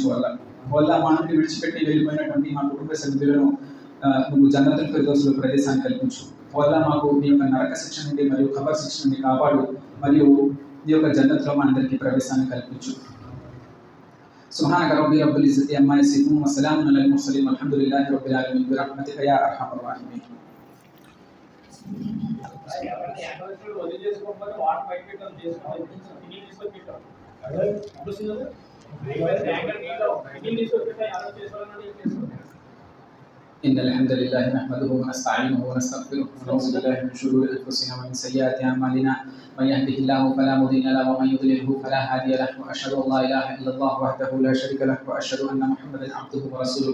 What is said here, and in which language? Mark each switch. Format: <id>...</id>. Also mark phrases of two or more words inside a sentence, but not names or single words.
<te>వల్ల మా నుండి విడిచిపెట్టి వెళ్ళిపోయినటువంటి మా కుటుంబ సభ్యులను నువ్వు జన్నతుల్ ఫిర్దౌస్లో ప్రదేశాన్ని కల్పించు. వల్ల మాకు నీ యొక్క నరక శిక్ష నుండి మరియు ఖబర్ శిక్ష నుండి కాపాడు, మరియు నీ యొక్క జన్నత్లో మా అందరికీ ప్రవేశాన్ని కల్పించు.</te> <ar>سبحانك رب العزة عما يصفون وسلام على المرسلين والحمد لله رب العالمين برحمتك يا أرحم الراحمين. إن الحمد لله نحمده ونستعينه ونستغفره ونعوذ بالله من شرور أنفسنا ومن سيئات أعمالنا من يهده الله فلا مضل له ومن يضلله فلا هادي له وأشهد أن لا إله إلا الله وحده لا شريك له وأشهد أن محمدا عبده ورسوله.</ar>